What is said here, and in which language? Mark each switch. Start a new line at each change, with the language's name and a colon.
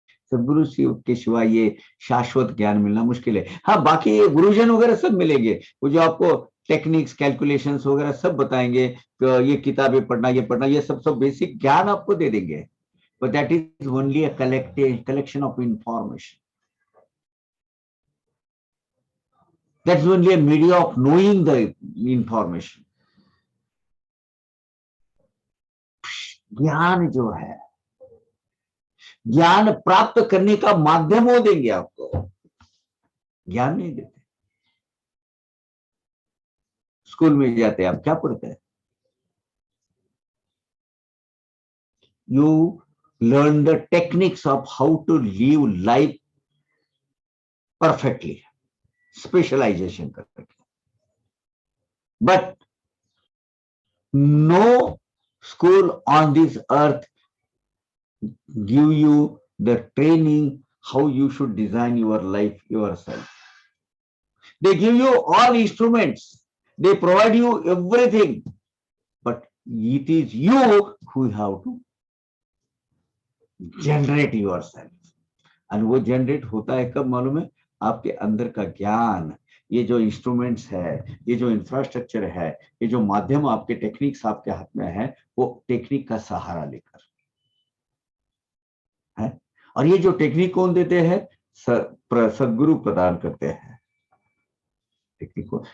Hindi: सदगुरु के सिवा ये शाश्वत ज्ञान मिलना मुश्किल है। हाँ, बाकी ये गुरुजन वगैरह सब मिलेंगे, वो जो आपको टेक्निक्स कैलकुलेशंस वगैरह सब बताएंगे, तो ये किताबें पढ़ना, ये पढ़ना, ये सब बेसिक ज्ञान आपको दे देंगे,
English: but that is only a collection of information. That's only a media of knowing the information.
Hindi: ज्ञान जो है, ज्ञान प्राप्त करने का माध्यम वो देंगे आपको, ज्ञान नहीं देते। स्कूल में जाते हैं आप, क्या पढ़ते हैं?
English: You learn the techniques of how to live life perfectly, specialization करके, but no school on this earth give you the training how you should design your life yourself. They give you all instruments, they provide you everything, but it is you who have to generate yourself.
Hindi: and वो generate होता है कब मालूम है? आपके अंदर का ज्ञान, ये जो इंस्ट्रूमेंट्स है, ये जो इंफ्रास्ट्रक्चर है, ये जो माध्यम आपके टेक्निक्स आपके हाथ में है, वो टेक्निक का सहारा लेकर है। और ये जो टेक्निक कौन देते हैं? सदगुरु प्रदान करते हैं टेक्निक को।